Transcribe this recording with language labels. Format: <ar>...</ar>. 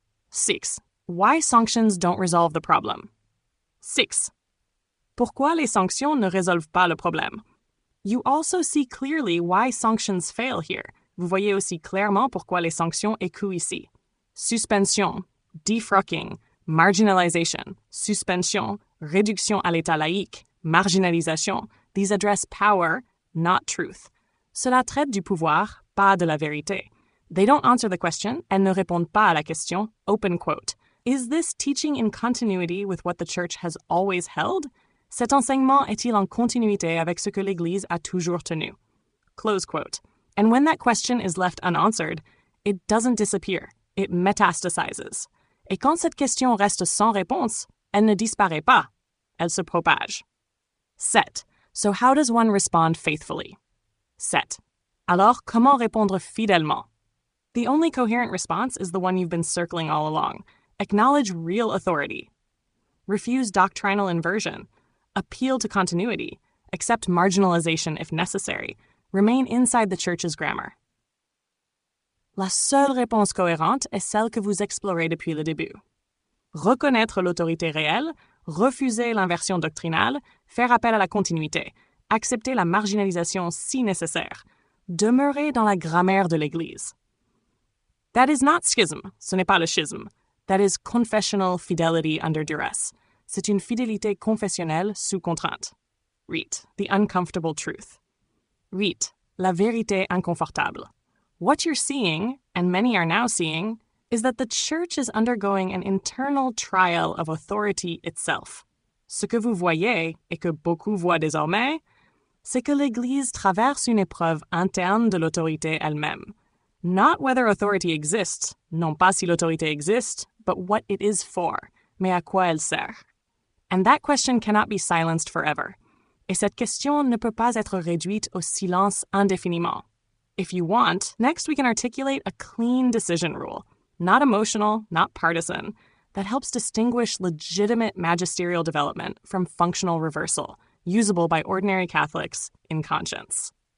<en>6. Why sanctions don't resolve the problem.</en> <fr>6. Pourquoi les sanctions ne résolvent pas le problème?</fr> <en>You also see clearly why sanctions fail here.</en> <fr>Vous voyez aussi clairement pourquoi les sanctions échouent ici.</fr> <en>Suspension, defrocking, marginalisation,</en> <fr>suspension, réduction à l'état laïque, marginalisation,</fr> <en>these address power, not truth.</en> <fr>Cela traite du pouvoir, pas de la vérité.</fr> <en>They don't answer the question and</en> <fr>ne répondent pas à la question,</fr> <en>open quote. Is this teaching in continuity with what the Church has always held?</en> <fr>Cet enseignement est-il en continuité avec ce que l'Église a toujours tenu?</fr> <en>Close quote. And when that question is left unanswered, it doesn't disappear, it metastasizes.</en> <fr>Et quand cette question reste sans réponse, elle ne disparaît pas, elle se propage.</fr> <en>7. So how does one respond faithfully?</en> <fr>7. Alors, comment répondre fidèlement?</fr> <en>The only coherent response is the one you've been circling all along. Acknowledge real authority. Refuse doctrinal inversion. appeal to continuity, accept marginalization if necessary, remain inside the Church's grammar.</en> <fr>La seule réponse cohérente est celle que vous explorez depuis le début. Reconnaître l'autorité réelle, refuser l'inversion doctrinale, faire appel à la continuité, accepter la marginalisation si nécessaire, demeurer dans la grammaire de l'Église.</fr> <en>That is not schism,</en> <fr>ce n'est pas le schisme.</fr> <en>That is confessional fidelity under duress.</en> <fr>C'est une fidélité confessionnelle sous contrainte.</fr> <en>Read, the uncomfortable truth. Read,</en> <fr>la vérité inconfortable.</fr> <en>What you're seeing, and many are now seeing, is that the Church is undergoing an internal trial of authority itself.</en> <fr>Ce que vous voyez, et que beaucoup voient désormais, c'est que l'Église traverse une épreuve interne de l'autorité elle-même.</fr> <en>Not whether authority exists,</en> <fr>non pas si l'autorité existe,</fr> <en>but what it is for,</en> <fr>mais à quoi elle sert.</fr> <en>And that question cannot be silenced forever.</en> <fr>Et cette question ne peut pas être réduite au silence indéfiniment.</fr> <en>If you want, next we can articulate a clean decision rule, not emotional, not partisan, that helps distinguish legitimate magisterial development from functional reversal, usable by ordinary Catholics in conscience.</en>